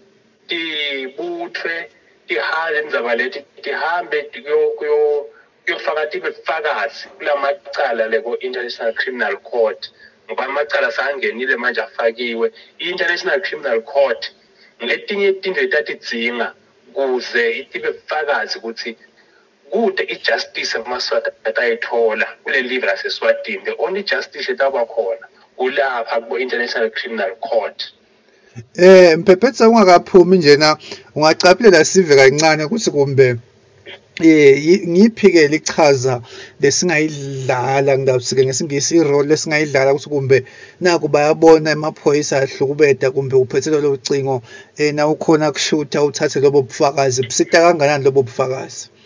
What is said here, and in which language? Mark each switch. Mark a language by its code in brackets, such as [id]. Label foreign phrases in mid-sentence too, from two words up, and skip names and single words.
[ss] tibuthwe tihambe indzaba leti tihambe kuyofaka tibufakazi kulamacala leko International Criminal Court ngoba amacala sangenile manje afakiwe i-International Criminal Court letinye tinto etatidzinga kuze itibufakazi ukuthi kude ijustice emaswati atayithola kule live laseSwatini [en] the only justice [ss] etaba khona kulapha ku-International Criminal Court Mphephethe ungakaphumi njena ungacaphela sive kancane ukuthi kumbe ngiphi-ke lichaza lesingayidlala ngidawusike ngesingisi irole lesingayidlala ukuthi kumbe naku bayabona emaphoyisa ahlukubeta kumbe uphethelwa lo ucingo na ukhona kushutha uthathe lobo bufakazi busita kangakanani lobo bufakazi